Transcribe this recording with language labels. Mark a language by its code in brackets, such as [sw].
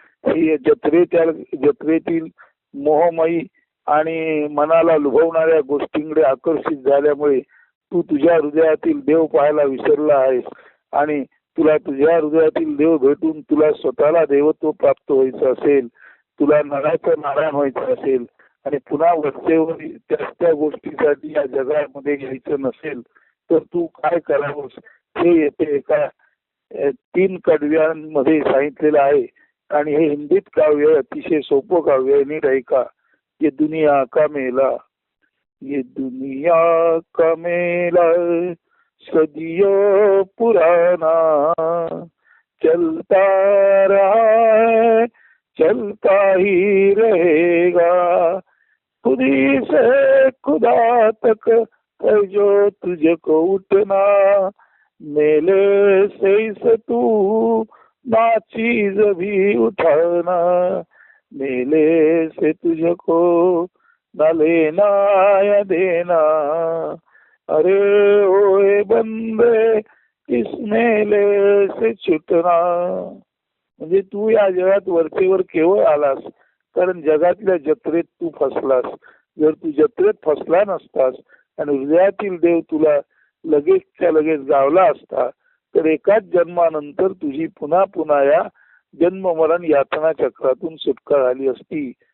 [mr] ही जत्रेतील मोहमयी आणि मनाला लुभवणाऱ्या गोष्टींकडे आकर्षित झाल्यामुळे तू तुझ्या हृदयातील देव पाहायला विसरला आहेस आणि तुला तुझ्या हृदयातील देव भेटून तुला स्वतःला देवत्व प्राप्त व्हायचं असेल, तुला नराचं नारायण व्हायचं असेल आणि पुन्हा वरचेवर त्या गोष्टीसाठी या जगामध्ये यायचं नसेल तर तू काय करावंस हे येथे एका 3 कडव्यांमध्ये सांगितलेलं आहे. आणि हे हिंदीत काव्य अतिशय सोपं काव्य आहे. नीट ऐका. [hi] ये दुनिया का मेला, ये दुनिया का मेला सदियों पुराना, चलता रहा है चलता ही रहेगा, खुदी से खुदा तक है जो तुझको उठना, मेले से इस तू ना चीज भी उठाना, मेले से तुझको न लेना या देना, अरे ओए बंदे इस मेले से छुटना. [mr] म्हणजे तू या जगात वरचेवर केवळ आलास कारण जगातल्या जत्रेत तू फसलास. जर तू जत्रेत फसला नसतास आणि हृदयातील देव तुला लगेचच्या लगेच गावला असता तर एकाच जन्मानंतर तुझी पुन्हा पुन्हा या जन्म मरण यातना चक्रातून सुटका झाली असती.